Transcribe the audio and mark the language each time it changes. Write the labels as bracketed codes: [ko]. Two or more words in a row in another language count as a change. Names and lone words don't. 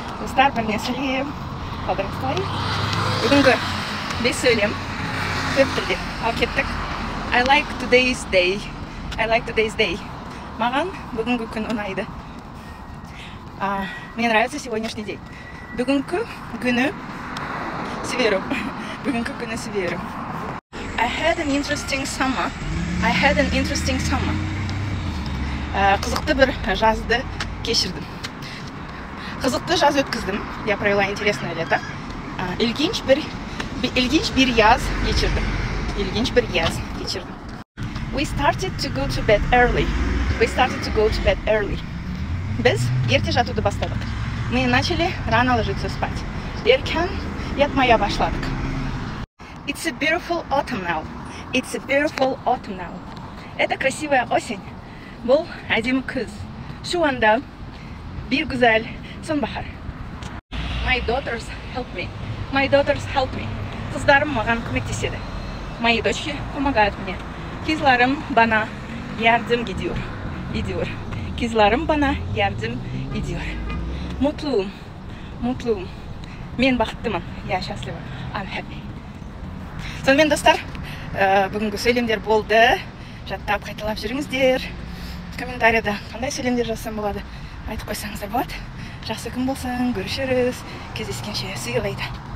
[kk] Достар, біріне сәлем. Қалдарыңыз. Бүгінгі бес сөйлем. Төрт тілде. Ал кеттік. [en] I like today's day. [kk] Маған бүгінгі күн ұнайды. [ru] Мне нравится сегодняшний день. [kk] Бүгінгі күні сверу. Бүгінгі күні сверу. [en] I had an interesting summer. [kk] Қызықты бір жазды кешірдім. Қызықты жаз өткіздім. [ru] Я провела интересное лето. [tr] Ilginç bir yaz geçirdim. [en] We started to go to bed early. [kk] Biz ерте жатуды бастадық. [ru] Мы начали рано ложиться спать. [tr] Erken yatmaya başladık. [en] It's a beautiful autumn now. [ru] Это красивая осень. [kk] Бұл әдемі күз. [tr] Şu anda bir güzel sonbahar. [en] My daughters help me. [kk] Қыздарым маған көмектеседі. [ru] Мои дочки помогают мне. [tr] Kızlarım bana yardım ediyor. Mutluyum. [kk] Мен бақыттымын. [ru] Я счастлива. [en] I'm happy. [kk] Сонымен достар, бүгінгі сөйлемдер болды. Жаттап қайталап жүріңіздер. Комментарияда қандай сөйлемдер жазсам болады айтып қойсаңыздар болады. Жақсы күн болсын, көрішеріз. Кездескенше [en] see you later.